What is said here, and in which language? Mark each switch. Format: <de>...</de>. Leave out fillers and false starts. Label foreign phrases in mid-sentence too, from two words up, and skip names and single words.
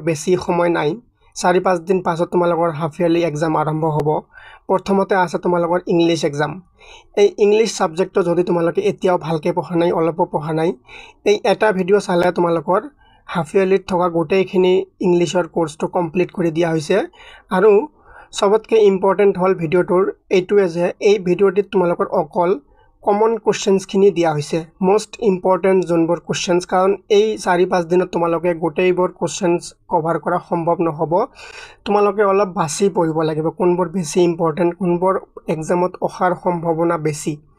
<as>বেছি সময় নাই 4-5 দিন পাছত তোমালোকৰ</as> <en>half yearly exam</en> <as>আৰম্ভ হ'ব প্ৰথমতে আছে তোমালোকৰ</as> <en>English exam</en> <as>এই</as> <en>English subjectটো</en> <as>যদি তোমালোকে এতিয়াও ভালকৈ পঢ়া নাই অলপো পঢ়া নাই এই এটা ভিডিঅ' চালে তোমালোকৰ</as> <en>half yearlyত</en> <as>থকা গোটেইখিনি ইংলিছৰ</as> <en>courseটো complete</en> <as>কৰি দিয়া হৈছে আৰু সবতকৈ ইম্পৰ্টেন্ট হল ভিডিঅ'টোৰ এটুৱে যে এই ভিডিওটিত তোমালোকৰ অকল</as> <en>common questions</en> <as>খিনি দিয়া হৈছে</as> <en>most important</en> <as>জনবৰ কোশ্চেনস কাৰণ এই 4-5 দিনত তোমালোকে গোটেইবোৰ</as> <en>questions cover</en> <as>কৰা সম্ভৱ নহব তোমালোকে অলপ বাছি পঢ়িব লাগিব কোনবোৰ বেছি ইম্পৰ্টেন্ট কোনবোৰ এক্সামত অখাৰ সম্ভাৱনা বেছি</as>